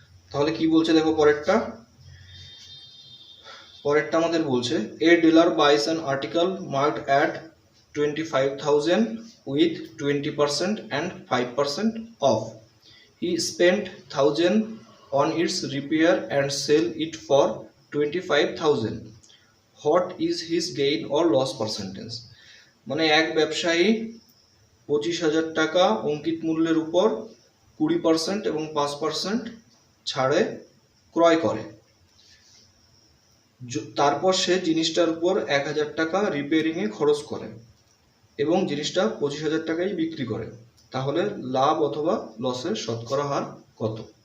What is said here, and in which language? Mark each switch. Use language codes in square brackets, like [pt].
[bn] তাহলে কি বলছে দেখো পরেরটা আমাদের বলছে [en] A dealer buys an article marked at 25,000 with 20% and 5% off. He spent 1,000 on its repair and sell it for 25,000. What is his gain or loss percentage? [bn] মানে এক ব্যবসায়ী 25,000 টাকা অঙ্কিত মূল্যের উপর 20% এবং 5% ছাড়ে ক্রয় করে, তারপর সে জিনিসটার উপর 1,000 টাকা রিপেয়ারিংয়ে খরচ করে এবং জিনিসটা 25,000 টাকায় বিক্রি করে, তাহলে লাভ অথবা লসের শতকরা হার কত।